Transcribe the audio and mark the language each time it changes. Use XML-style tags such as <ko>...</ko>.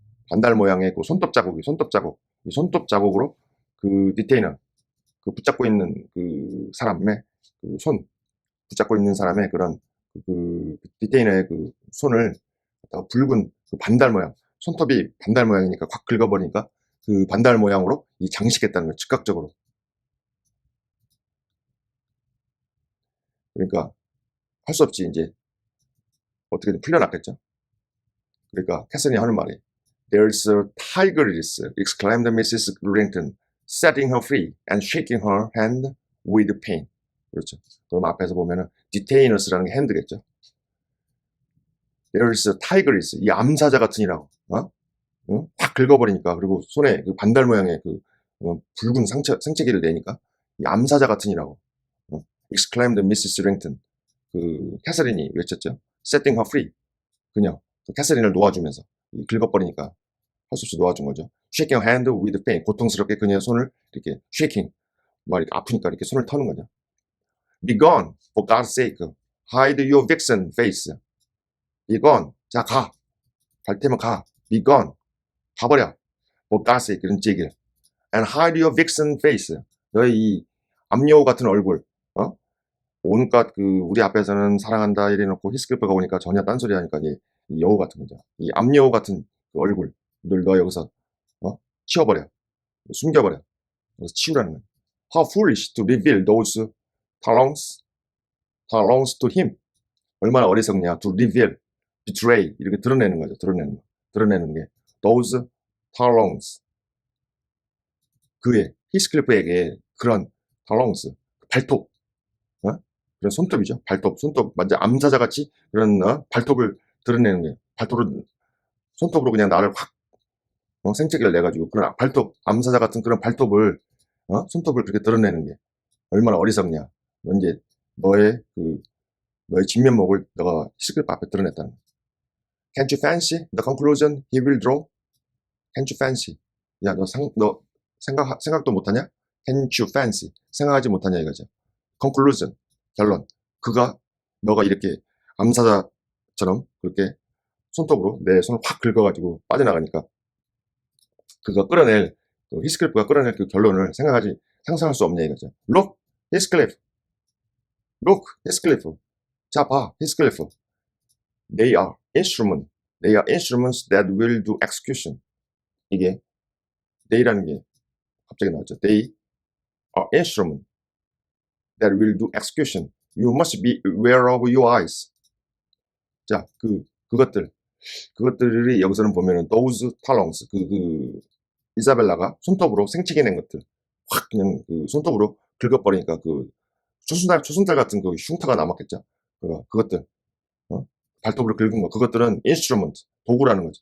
<ko>반달 모양의 그 손톱 자국. 이 손톱 자국으로 그 디테이너, 그 붙잡고 있는 그 사람의 붙잡고 있는 사람의 그런 디테이너의 그 손을 붉은 그 반달 모양, 손톱이 반달 모양이니까 확 긁어버리니까 그 반달 모양으로 이 장식했다는 거예요. 즉각적으로. 그러니까 할 수 없이 이제 어떻게든 풀려났겠죠.</ko> <en>그러니까 캐서린이 하는 말이 There's a tigress, exclaimed Mrs. Granton, setting her free and shaking her hand with pain.</en> <ko>그렇죠. 그럼 앞에서 보면은 detainers라는 게 hand겠죠.</ko> <en>There's a tigress,</en> <ko>이 암사자 같으니라고. 확 긁어버리니까 그리고 손에 그 반달 모양의 붉은 생채기를 내니까 이 암사자 같으니라고.</ko> <en>exclaimed Mrs. Granton.</en> <ko>그 캐서린이 외쳤죠.</ko> <en>Setting her free.</en> <ko>그냥 캐서린을 놓아주면서 긁어버리니까 할 수 없이 놓아준 거죠.</ko> <en>Shaking her hand with pain.</en> <ko>고통스럽게 그녀의 손을 이렇게 shaking. 이렇게 아프니까 이렇게 손을 터는 거죠.</ko> <en>Be gone, for God's sake. Hide your vixen face. Be gone.</en> <ko>자, 가. 갈 테면 가.</ko> <en>Be gone.</en> <ko>가버려.</ko> <en>For God's sake.</en> <ko>그런 얘기를.</ko> <en>And hide your vixen face.</en> <ko>너의 이 암여우 같은 얼굴. 온갖 우리 앞에서는 사랑한다 이래놓고 히스클리프가 오니까 전혀 딴소리 하니까 이 여우 같은 거죠. 이 암여우 같은 그 얼굴. 너 여기서 치워버려. 숨겨버려. 여기서 치우라는 거예요.</ko> <en>How foolish to reveal those talons to him.</en> <ko>얼마나 어리석냐. To reveal, betray 이렇게 드러내는 거죠. 드러내는 게 those talons. 그의 히스클리프에게 그런 talons, 발톱, 그런 손톱이죠. 손톱 완전 암사자같이 그런 발톱을 드러내는 거예요. 손톱으로 그냥 나를 확 생채기를 내가지고 그런 암사자 같은 그런 발톱을 손톱을 그렇게 드러내는 게 얼마나 어리석냐. 넌 이제 너의 진면목을 너가 히스클리프 앞에 드러냈다는 거야.</ko> <en>Can't you fancy the conclusion he will draw? Can't you fancy?</en> <ko>야, 너 생각도 못하냐?</ko> <en>Can't you fancy?</en> <ko>생각하지 못하냐 이거죠. Conclusion, 결론. 너가 이렇게 암사자처럼 그렇게 손톱으로 내 손을 확 긁어가지고 빠져나가니까 히스클리프가 끌어낼 그 결론을 상상할 수 없냐 이거죠.</ko> <en>Look, Heathcliff.</en> <ko>자, 봐, Heathcliff.</ko> <en>They are instruments that will do execution.</en> <ko>이게 they라는 게 갑자기 나왔죠.</ko> <en>They are instruments that will do execution. You must be aware of your eyes.</en> <ko>자, 그것들이 여기서는 보면은 those talons, 이사벨라가 손톱으로 생채기낸 것들 확 그냥 그 손톱으로 긁어버리니까 그 초순달 같은 그 흉터가 남았겠죠. 그것들 발톱으로 긁은 거 그것들은 instrument 도구라는 거죠.</ko>